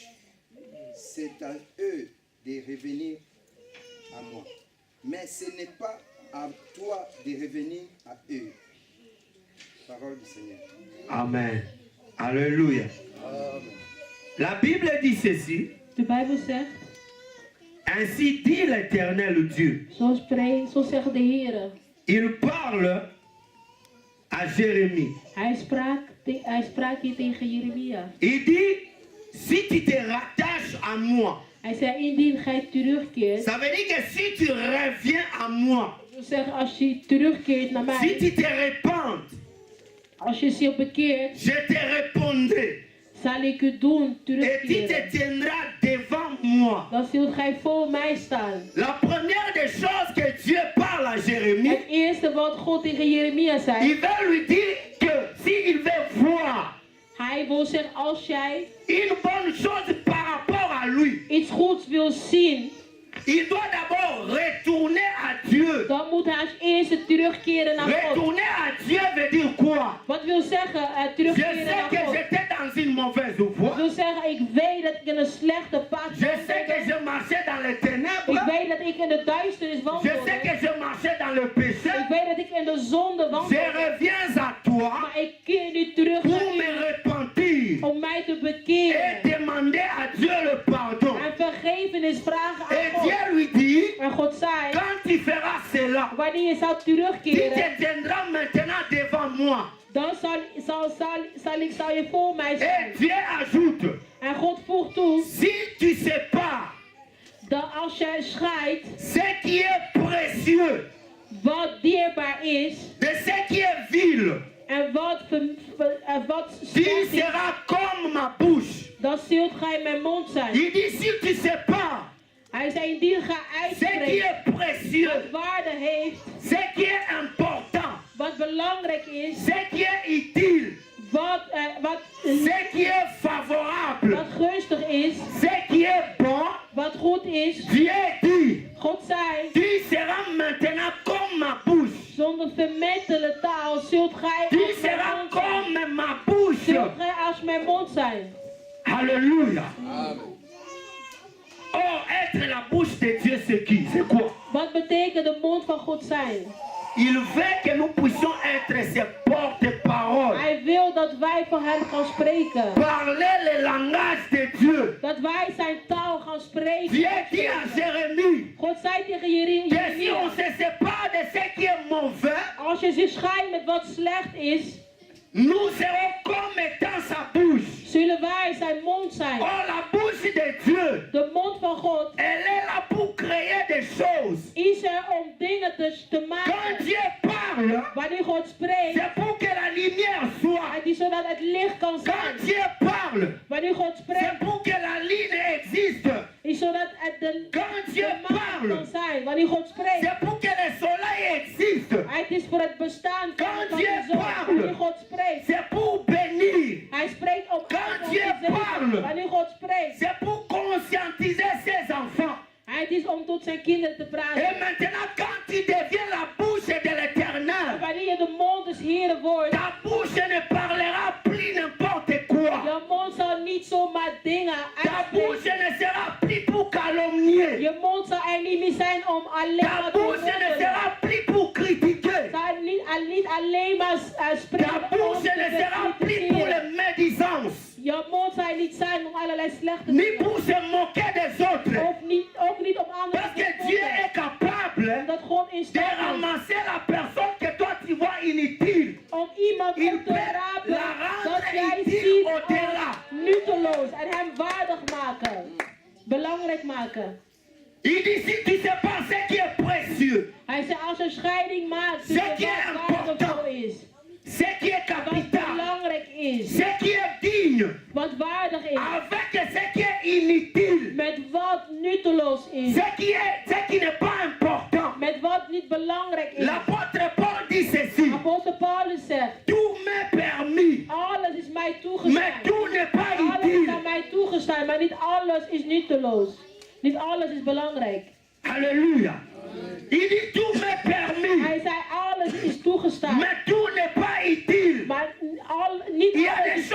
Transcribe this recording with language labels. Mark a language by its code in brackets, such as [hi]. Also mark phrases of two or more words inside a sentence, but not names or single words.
[fr] C'est à eux de revenir à moi. Mais ce n'est pas à toi de revenir à eux. Parole du Seigneur. Amen. Alléluia. Amen. La Bible dit ceci. [nl] De Bijbel zegt, [fr] Ainsi dit l'Éternel Dieu. [nl] zo zegt de Heer. [fr] Il parle à Jérémie. [nl] Hij sprak hier tegen Jeremia. [fr] Il dit, si tu te rattaches à moi, [nl] Hij zei, indien gij terugkeert, [fr] ça veut dire que si tu reviens à moi, [nl] dat wil zeggen als je terugkeert naar [fr] si [nl] mij, [fr] tu te repens, [nl] als je zich bekeert, [fr] je te répondrai. [nl] zal ik u doen [fr] Et tu te [nl] terugkeren. [fr] tiendras devant moi. [nl] Dan zult gij voor mij staan. [fr] La première des choses que Dieu parle à Jérémie, [nl] Het eerste wat God tegen Jeremia zei, [fr] il va lui dire que s'il veut voir [nl] hij wil zeggen, als jij [fr] une bonne chose par rapport à lui, [nl] iets goeds wil zien, [fr] il doit d'abord retourner à Dieu. [nl] dan moet hij als eerste terugkeren naar God. [fr] Retourner à Dieu veut dire quoi? [nl] Wat wil zeggen, [fr] Je [nl] terugkeren [fr] sais [nl] naar [fr] que [nl] God? [fr] j'étais dans une mauvaise [nl] Dat [fr] voie. [nl] wil zeggen, ik weet dat ik in een slechte pad [fr] Je sais que [nl] wandelde. [fr] je marchais dans les [nl] Ik [fr] ténèbres. [nl] weet dat ik in de duisternis [fr] Je [nl] wandelde. [fr] sais que je marchais dans le péché. [nl] Ik weet dat ik in de zonde [fr] Je [nl] wandelde. [fr] reviens à toi [nl] Maar ik keer nu terug [fr] pour [nl] naar [fr] me [nl] u [fr] repentir [nl] om mij te [fr] et [nl] bekeren. [fr] demander à Dieu le pardon. [nl] En vergevenis vragen aan [fr] Et [nl] God. [fr] Dieu lui dit, [nl] En God zei, [fr] quand tu feras cela, [nl] wanneer je zou [fr] tu [nl] terugkeren, [fr] te tiendras maintenant devant moi. [nl] dan zal je voor mij [fr] Et [nl] zijn. [fr] Dieu ajoute, [nl] En God voegt toe, [fr] si tu sépares [nl] dat als jij scheidt [fr] ce qui est précieux [nl] wat dierbaar is [fr] de ce qui est vil, [nl] en wat [fr] tu [nl] slecht is, [fr] seras comme ma bouche. [nl] dan zult gij mijn mond zijn. [fr] Il dit, si tu sépares [nl] Hij zei, indien gij [fr] ce qui [nl] uitspreekt [fr] est précieux, [nl] wat waarde heeft, [fr] ce qui est important, [nl] wat belangrijk is, [fr] ce qui est utile, [nl] wat [fr] ce qui est favorable, [nl] gunstig is, [fr] ce qui est bon, [nl] wat goed is. [fr] Dieu dit, [nl] God zei, [fr] tu seras maintenant comme ma bouche. [nl] zonder vermettele taal zult gij [fr] Tu [nl] als mijn [fr] seras [nl] mond zijn. [fr] comme ma bouche. [nl] Zult gij als mijn mond zijn. [fr] Alléluia. Amen. Or, être la bouche de Dieu, c'est qui? C'est quoi? [nl] Wat betekent de mond van God zijn? [fr] Il veut que nous puissions être ses porte-paroles. [nl] Hij wil dat wij voor hem gaan spreken. [fr] Parler le langage de Dieu. [nl] Dat wij zijn taal gaan spreken. [fr] Dieu dit à Jérémie [nl] God zei tegen [fr] que si on [nl] Jeremia, [fr] se sépare de ce qui est mauvais, [nl] als je zich scheidt met wat slecht is, [fr] nous serons comme étant sa bouche. [nl] zullen wij zijn mond zijn. [fr] Or, la bouche de Dieu, [nl] De mond van God [fr] elle est là pour créer des choses. [nl] is er om dingen te [fr] Quand [nl] maken. [fr] Dieu parle, [nl] Wanneer God spreekt, [fr] c'est pour que la lumière soit. [nl] het is zodat het licht kan [fr] Quand [nl] zijn. [fr] Dieu parle, [nl] Wanneer God [fr] c'est [nl] spreekt, [fr] pour que la ligne existe. [nl] is zodat het [fr] Quand [nl] de [fr] Dieu [nl] maan [fr] parle, [nl] kan zijn. Wanneer God spreekt, [fr] c'est pour que le soleil existe. [nl] het is voor het bestaan van [fr] Quand [nl] de [fr] Dieu [nl] zon. [fr] parle, [nl] Wanneer God spreekt, [fr] c'est pour bénir. [nl] hij spreekt om [fr] Quand [nl] ons [fr] Dieu [nl] te zegenen. [fr] parle, [nl] Wanneer God spreekt, [fr] c'est pour conscientiser ses enfants. [nl] het is om tot zijn kinderen te [fr] Et [nl] praten. [fr] maintenant, quand tu deviens la bouche de l'Éternel, [nl] Wanneer je de mond des Heren wordt, [fr] ta bouche ne parlera plus n'importe quoi. [nl] je mond zal niet zomaar dingen [fr] Ta bouche [nl] uitspreken. [fr] ne sera plus pour calomnier. [nl] Je mond zal er niet meer zijn om alleen [fr] Ta [nl] maar te [fr] bouche ne [nl] roddelen. [fr] sera plus pour critiquer. [nl] Zal niet alleen maar spreken [fr] Ta [nl] om [fr] bouche ne sera [nl] te [fr] plus pour [nl] kritiseren. [fr] les médisances, [nl] Je mond zal niet zijn om allerlei slechte [fr] ni [nl] dingen. [fr] pour se moquer des autres. [nl] Ook niet om anderen [fr] Parce [nl] te [fr] que Dieu [nl] spotten. [fr] est capable [nl] Dat God in [fr] de [nl] staat is [fr] ramasser la personne que toi tu vois inutile. [nl] om iemand [fr] Il [nl] op te [fr] peut [nl] rapen [fr] la rendre [nl] dat jij [fr] utile [nl] ziet [fr] au-delà. [nl] als nutteloos en hem waardig maken. Belangrijk maken. [fr] Il dit si tu sais pas ce qui est précieux, [nl] Hij zei als een scheiding maakt [fr] Ce [nl] tussen [fr] qui est [nl] wat waardevol [fr] important. [nl] is, [fr] ce qui est [nl] wat [fr] capital, [nl] belangrijk is, [fr] ce qui est digne, [nl] wat waardig is, [fr] avec ce qui est inutile, [nl] met Met wat nutteloos is. [fr] Ce qui n'est pas important. [nl] Met wat niet belangrijk is. [fr] L'apôtre Paul dit ceci. [nl] Apostel Paulus zegt. [fr] Tout m'est permis. [nl] Alles is mij [fr] Mais [nl] toegestaan. [fr] tout n'est pas [nl] Alles is [fr] utile. [nl] aan mij toegestaan, maar niet alles is nutteloos. Niet alles is belangrijk. [fr] Alléluia. Il dit tout m'est permis. [nl] Hij zei alles is toegestaan. [fr] Mais tout n'est pas utile. [nl] Maar niet [fr] Il y a [nl] alles [fr] des